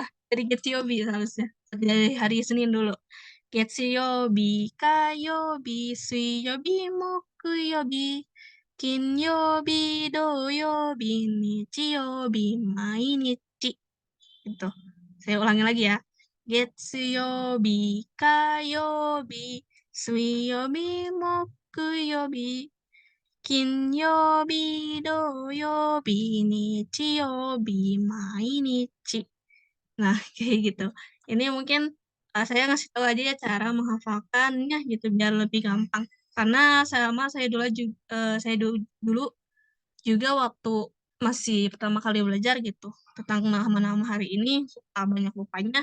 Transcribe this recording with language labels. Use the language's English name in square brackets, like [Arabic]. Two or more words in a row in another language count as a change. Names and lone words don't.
[Indonesian] Dari Getsuyobi seharusnya. Dari hari Senin dulu. [Japanese] 月曜日、火曜日、水曜日、木曜日、金曜日、土曜日、日曜日、毎日. Itu. Saya ulangi lagi ya. 月曜日、火曜日、水曜日、木曜日, 金曜日、土曜日、日曜日、毎日. [Indonesian] Nah, kayak gitu. Ini mungkin saya ngasih tahu aja ya cara menghafalkannya gitu biar lebih gampang. Karena saya dulu juga waktu masih pertama kali belajar gitu tentang nama-nama hari ini suka banyak lupanya.